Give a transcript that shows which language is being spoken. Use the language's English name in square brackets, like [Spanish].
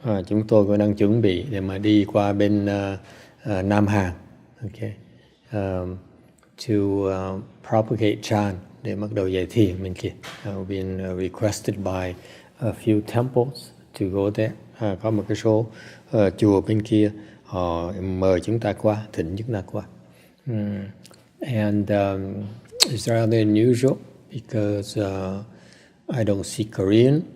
[Vietnamese] Chúng tôi cũng đang chuẩn bị để mà đi qua bên Nam Hàn. Okay, [English] to propagate Chan, [Vietnamese] để bắt đầu dạy thiền bên kia. [English] We've been requested by a few temples to go there. [Vietnamese] Có một cái số chùa bên kia họ mời chúng ta qua, thỉnh chúng ta qua. [English] And it's rather unusual because I don't speak Korean.